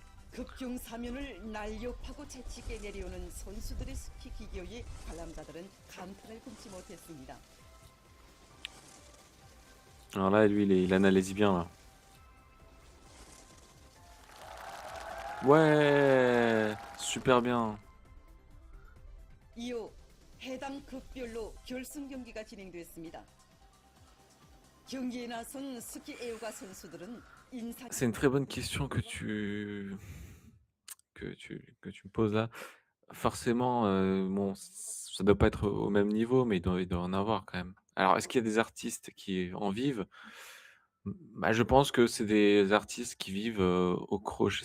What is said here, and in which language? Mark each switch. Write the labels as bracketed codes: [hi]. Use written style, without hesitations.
[ko] 급경 사면을 날렵하고 재치있게 내려오는 선수들의 스키 기교에 관람자들은 감탄을 금치 못했습니다. [fr] Alors là, lui, il analyse bien là. Ouais, super bien. [ko] 이어 해당 급별로 결승 경기가 진행됐습니다. 경기에 나선 스키 애호가 선수들은 인사 [fr] C'est une très bonne question que tu me poses là. Forcément, bon, ça doit pas être au même niveau, mais il doit en avoir quand même. Alors, est-ce qu'il y a des artistes qui en vivent? Bah, je pense que c'est des artistes qui vivent, au crochet.